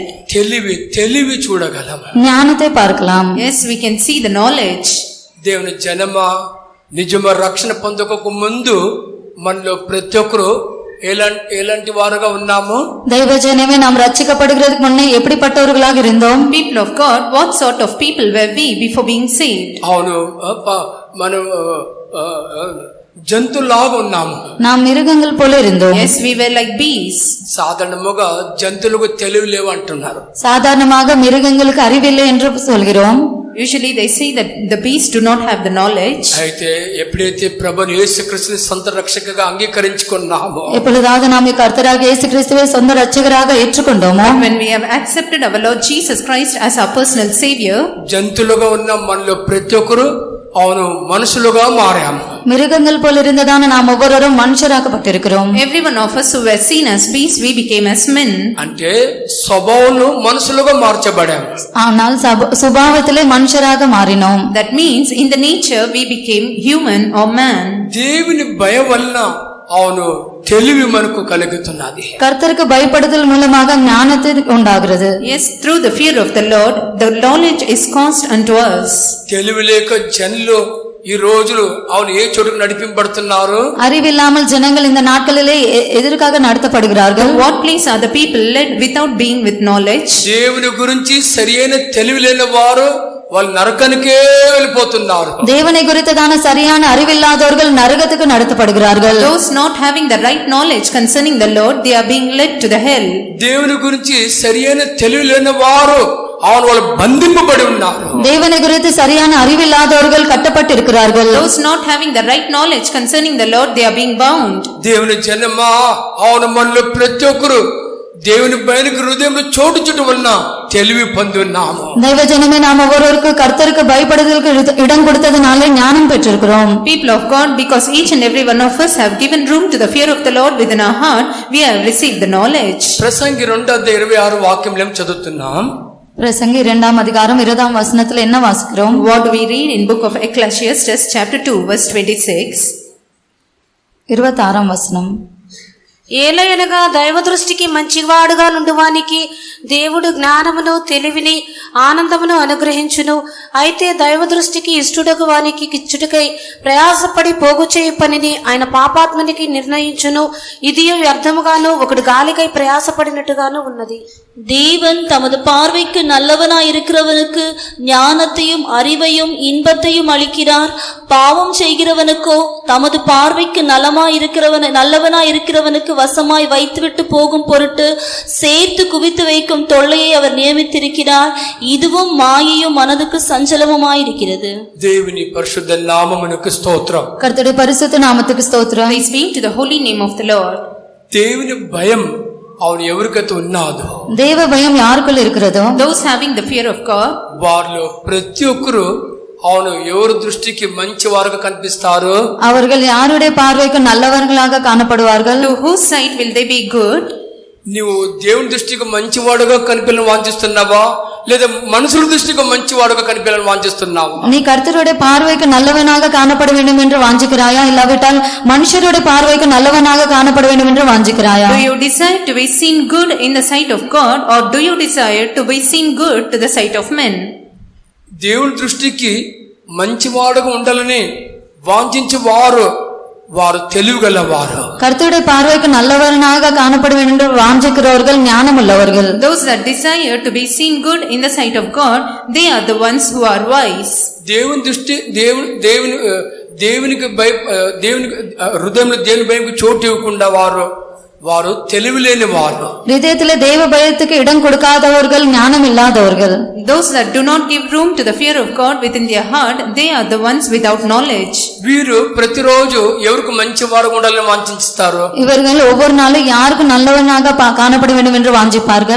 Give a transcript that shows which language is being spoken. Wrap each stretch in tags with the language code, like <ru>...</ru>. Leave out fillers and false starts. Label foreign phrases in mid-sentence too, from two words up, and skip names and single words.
<te>తెలివి చూడగలం.</te> <ta>ஞானத்தை பார்க்கலாம்.</ta> <en>Yes, we can see the knowledge.</en> <te>దేవుని జనమ నిజమ రక్షణ పొందక ముందు మనలో ప్రతి ఒక్కరు ఎలాంటి వారుగా ఉన్నాము?</te> <ta>தெய்வ ஜனமே நாம் ரட்சிக்கப்படுகிறதுக்கு முன்னே எப்படிப்பட்டவர்களாக இருந்தோம்?</ta> <en>People of God, what sort of people were we before being saved?</en> <te>అవును, మనం జంతువులాగా ఉన్నాము.</te> <ta>நாம் మిருగங்கள் போல இருந்தோம்.</ta> <en>Yes, we were like bees.</en> <te>సాధారణంగా జంతువులకు తెలివి లేవు అంటున్నారు.</te> <ta>சாதாரணமாக மிருகங்களுக்கு அறிவில்லை என்று சொல்கிறோம்.</ta> <en>Usually they say that the bees do not have the knowledge.</en> <te>అయితే ఎప్పుడైతే ప్రభుని యేసుక్రీస్తుని సొంత రక్షకుగా అంగీకరించుకున్నామో,</te> <ta>எப்பொழுதாவது நாம் கர்த்தராக இயேசு கிறிஸ்துவை சொந்த இரட்சகராக ஏற்றுக்கொண்டோமோ,</ta> <en>When we have accepted our Lord Jesus Christ as our personal savior,</en> <te>జంతువులుగా ఉన్న మనలో ప్రతి ఒక్కరు అవును మనుషులుగా మారాము.</te> <ta>மிருகங்கள் போல இருந்ததான நாம் ஒவ்வொருவரும் மனுஷராக்கப்பட்டிருக்கிறோம்.</ta> <en>every one of us who were seen as beasts, we became as men.</en> <te>అంటే స్వభావంలో మనుషులుగా మార్చబడాము.</te> <ta>ஆனால் சுபாவத்திலே மனுஷராக மாறினோம்.</ta> <en>That means in the nature we became human or man.</en> <te>దేవుని భయం వలన అవును తెలివి మనకు కలుగుతున్నది.</te> <ta>கர்த்தருக்கு பயப்படுதல் மூலமாக ஞானத்தை உண்டாகிறது.</ta> <en>Yes, through the fear of the Lord, the knowledge is caused unto us.</en> <te>తెలివి లేక జనులు ఈ రోజులు అవును ఏ చోటుకు నడిపింపబడుతున్నారు?</te> <ta>அறிவில்லாமல் ஜனங்கள் இந்த நாட்களிலே எதற்காக நடத்தப்படுகிறார்கள்?</ta> <en>What place are the people led without being with knowledge?</en> <te>దేవుని గురించి సరియైన తెలివి లేని వారు వాళ్ళు నరకానికే వెళ్ళిపోతున్నారు.</te> <ta>தேவனை குறித்ததான சரியான அறிவில்லாதவர்கள் நரகத்துக்கு நடத்தப்படுகிறார்கள்.</ta> <en>Those not having the right knowledge concerning the Lord, they are being led to the hell.</en> <te>దేవుని గురించి సరియైన తెలివి లేని వారు వాళ్ళు బంధింపబడి ఉన్నారు.</te> <ta>தேவனை குறித்து சரியான அறிவில்லாதவர்கள் கட்டப்பட்டிருக்கிறார்கள்.</ta> <en>Those not having the right knowledge concerning the Lord, they are being bound.</en> <te>దేవుని జనమా అవును మనలో ప్రతి ఒక్కరు దేవుని భయానికి హృదయంలో చోటు చుట్టు వలన తెలివి పొంది ఉన్నాము.</te> <ta>தெய்வ ஜனமே நாம் ஒவ்வொருவருக்கு கர்த்தருக்கு பயப்படுதலுக்கு இடம் கொடுத்ததனாலே ஞானம் பெற்றிருக்கிறோம்.</ta> <en>People of God, because each and every one of us have given room to the fear of the Lord within our heart, we have received the knowledge.</en> <te>ప్రసంగి 2:26 వాక్యంలో చదువుతున్నాం.</te> <ta>பிரசங்கி 2ஆம் அதிகாரம் 20ஆம் வசனத்தில் என்ன வாசிக்கிறோம்?</ta> <en>What do we read in book of Ecclesiastes chapter 2 verse 26?</en> <ta>26ஆம் வசனம்.</ta> <te>ఏలయనగా దైవ దృష్టికి మంచివాడుగా నుండువానికి దేవుడు జ్ఞానమును తెలివిని ఆనందమును అనుగ్రహించును. అయితే దైవ దృష్టికి ఇష్టడగు వానికి కిచ్చుటకై ప్రయాసపడి పోగు చేయు పనిని ఆయన పాపాత్మనికి నిర్ణయించును. ఇది వ్యర్థముగాను ఒకడు గాలికై ప్రయాసపడినట్టుగాను ఉన్నది.</te> <ta>தேவன் தமது பார்வைக்கு நல்லவனாயிருக்கிறவனுக்கு ஞானத்தையும் அறிவையும் இன்பத்தையும் அளிக்கிறார். பாவம் செய்கிறவனுக்கோ தமது பார்வைக்கு நல்லவனாயிருக்கிறவனுக்கு வசமாய் வைத்துவிட்டு போகும் பொருட்டு சேர்த்து குவித்து வைக்கும் தொல்லையை அவர் நியமித்திருக்கிறார். இதுவும் மாயையும் மனதுக்கு சஞ்சலமுமாயிருக்கிறது.</ta> <te>దేవుని పరిశుద్ధ నామమునకు స్తోత్రం.</te> <ta>கர்த்தருடைய பரிசுத்த நாமத்துக்கு ஸ்தோத்திரம்.</ta> <en>Praise be to the holy name of the Lord.</en> <te>దేవుని భయం అవును ఎవరికైతే ఉన్నాదో</te> <ta>தேவ பயம் யாருக்குள்ள இருக்கிறதோ</ta> <en>those having the fear of God,</en> <te>వారిలో ప్రతి ఒక్కరు అవును ఎవరి దృష్టికి మంచి వారుగా కనిపిస్తారు?</te> <ta>அவர்கள் யாருடைய பார்வைக்கு நல்லவர்களாக காணப்படுவார்கள்?</ta> <en>to whose sight will they be good?</en> <te>నీవు దేవుని దృష్టికి మంచివాడుగా కనిపించాలని వాంఛిస్తున్నావా, లేదా మనుషుల దృష్టికి మంచివాడుగా కనిపించాలని వాంఛిస్తున్నావా?</te> <ta>நீ கர்த்தருடைய பார்வைக்கு நல்லவனாக காணப்பட வேண்டும் என்று வாஞ்சிக்கிறாயா, இல்லாவிட்டால் மனுஷருடைய பார்வைக்கு நல்லவனாக காணப்பட வேண்டும் என்று வாஞ்சிக்கிறாயா?</ta> <en>Do you desire to be seen good in the sight of God, or do you desire to be seen good to the sight of men?</en> <te>దేవుని దృష్టికి మంచివాడుగా ఉండాలని వాంఛించే వారు తెలివిగలవారు.</te> <ta>கர்த்தருடைய பார்வைக்கு நல்லவனாக காணப்பட வேண்டும் என்று வாஞ்சிக்கிறவர்கள் ஞானம் உள்ளவர்கள்.</ta> <en>Those that desire to be seen good in the sight of God, they are the ones who are wise.</en> <te>దేవుని దృష్టి దేవునికి హృదయంలో దేవుని భయంకు చోటు ఇవ్వకుండా వారు తెలివిలేని వారు.</te> <ta>இதயத்திலே தேவ பயத்துக்கு இடம் கொடுக்காதவர்கள் ஞானம் இல்லாதவர்கள்.</ta> <en>Those that do not give room to the fear of God within their heart, they are the ones without knowledge.</en> <te>వీరు ప్రతిరోజు ఎవరికి మంచి వారు ఉండాలని వాంఛిస్తారు?</te> <ta>இவர்கள் ஒவ்வொரு நாளும் யாருக்கு நல்லவனாக காணப்பட வேண்டும் என்று வாஞ்சிப்பார்கள்.</ta>